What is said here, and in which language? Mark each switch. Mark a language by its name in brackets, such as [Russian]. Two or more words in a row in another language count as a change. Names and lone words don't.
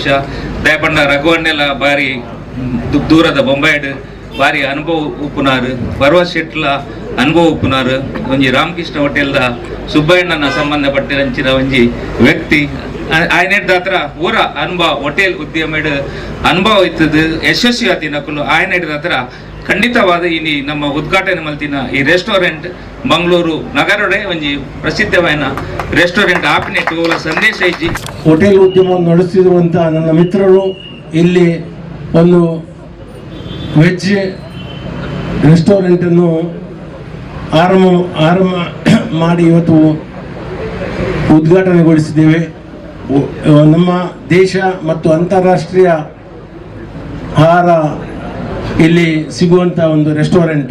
[Tulu] ದಯಪಂಡ ರಘುವಣ್ಣೆಲ್ಲ ಬಾರಿ ದೂರದ ಬೊಂಬೈಡ್ ಬಾರಿ ಅನುಭವ ಉಪ್ಪುನಾರು ಪರ್ವ ಶೆಟ್ಲ ಅನುಭವ ಉಪ್ಪುನಾರು ಒಂಜಿ ರಾಮಕೃಷ್ಣ ಹೋಟೆಲ್ದ ಸುಬ್ಬಣ್ಣನ ಸಂಬಂಧಪಟ್ಟಿರಂಚಿನ ಒಂಜಿ ವ್ಯಕ್ತಿ ಆಯ್ನೆಡ್ದ ಹತ್ರ ಊರ ಅನುಭವ ಹೋಟೆಲ್ ಉದ್ಯಮದ ಅನುಭವ ಇತ್ತದು ಯಶಸ್ವಿ ಆತಿನಕ್ಕಲು ಆಯ್ನೆಡ್ದ ಹತ್ರ ಖಂಡಿತವಾದ ಇನಿ ನಮ್ಮ ಉದ್ಘಾಟನೆ ಮಲ್ತಿನ ಈ ರೆಸ್ಟೋರೆಂಟ್ ಮಂಗಳೂರು ನಗರಡೆ ಒಂಜಿ ಪ್ರಸಿದ್ಧವಾದ ರೆಸ್ಟೋರೆಂಟ್ ಆಪಿನೆಟ್ಟು ಸಂದೇಶ ಇಜ್ಜಿ. [Kannada] ಹೋಟೆಲ್ ಉದ್ಯಮವನ್ನು ನಡೆಸಿರುವಂಥ ನನ್ನ ಮಿತ್ರರು ಇಲ್ಲಿ ಒಂದು [English] veg restaurantannu [Kannada] ಆರಂಭ ಮಾಡಿ ಇವತ್ತು ಉದ್ಘಾಟನೆಗೊಳಿಸಿದ್ದೇವೆ. ನಮ್ಮ ದೇಶ ಮತ್ತು ಅಂತಾರಾಷ್ಟ್ರೀಯ ಆಹಾರ ಇಲ್ಲಿ ಸಿಗುವಂಥ ಒಂದು ರೆಸ್ಟೋರೆಂಟ್.